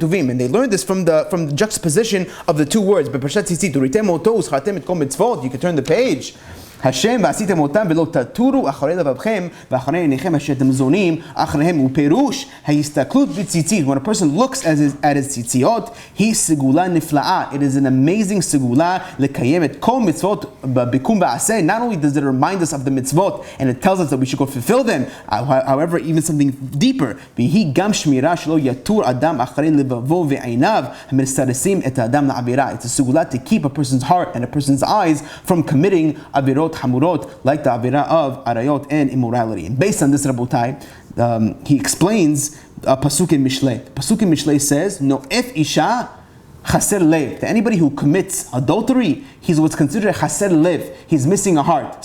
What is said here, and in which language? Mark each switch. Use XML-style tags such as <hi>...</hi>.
<en>And they learned this from the juxtaposition of the two words. You can turn the page.</en> <he>Hashem ועשיתם אותם ולא תטורו אחרי לבבכם ואחרי עיניכם אשר אתם זונים אחריהם ופירוש ההסתכלות בציצית.</he> <en>When a person looks at his ציציות,</en> <he>היא סגולה נפלאה.</he> <en>It is an amazing סגולה</en> <he>לקיים את כל מצוות ביקום ועשה.</he> <en>Not only does it remind us of the mitzvot and it tells us that we should go fulfill them, however, even something deeper.</en> <he>והיא גם שמירה שלא יטור אדם אחרי לבבו ועיניו המסרסים את האדם לעבירה.</he> <en>It's a סגולה to keep a person's heart and a person's eyes from committing</en> <he>avirot hamurot,</he> <en>like the avirah of arayot and immorality. And based on this, Rabotai, he explains a pasuk in Mishlei. The pasuk in Mishlei says,</en> <he>"No if isha chaser lev.</he> <en>That anybody who commits adultery, he's what's considered</en> <he>chaser lev.</he> <en>He's missing a heart.</en>